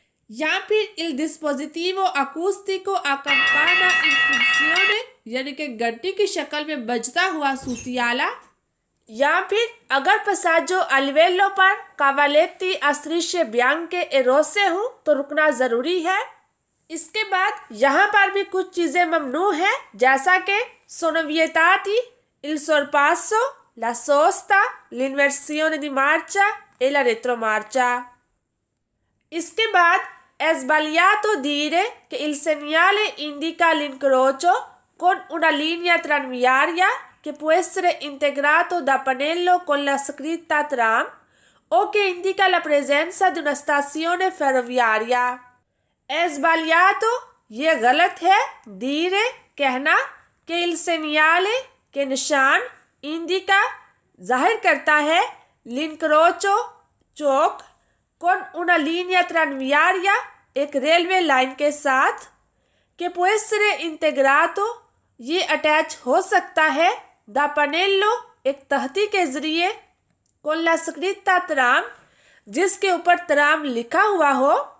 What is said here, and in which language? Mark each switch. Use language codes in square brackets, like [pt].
[hi] या फिर [it] il dispositivo acustico accampana in funzione [hi] यानी कि घंटी की शक्ल में बजता हुआ सूतियाला। या फिर अगर [it] passaggio al velo [hi] पर [it] cavaletti a strisce bianche e rosse [hi] हो तो रुकना जरूरी है। इसके बाद यहाँ पर भी कुछ चीजें ममनू है, जैसा कि [it] sono vietati il sorpasso, la sosta, l'inversione di marcia e la retromarcia। [hi] इसके बाद [it] è sbagliato dire che il segnale indica l'incrocio con una linea tranviaria che può essere integrato da pannello con la scritta tram o che indica la presenza di una stazione ferroviaria। è sbagliato [hi] ये गलत है, [it] dire [hi] कहना, कि [it] il segnale [hi] के निशान, indica जाहिर करता है, [it] l'incrocio [hi] चौक, [it] con una linea tranviaria [hi] एक रेलवे लाइन के साथ, [it] che può essere integrato [hi] ये अटैच हो सकता है, [it] da pannello [hi] एक तख्ती के जरिए, [it] con la scritta tram [hi] जिसके ऊपर तराम लिखा हुआ हो,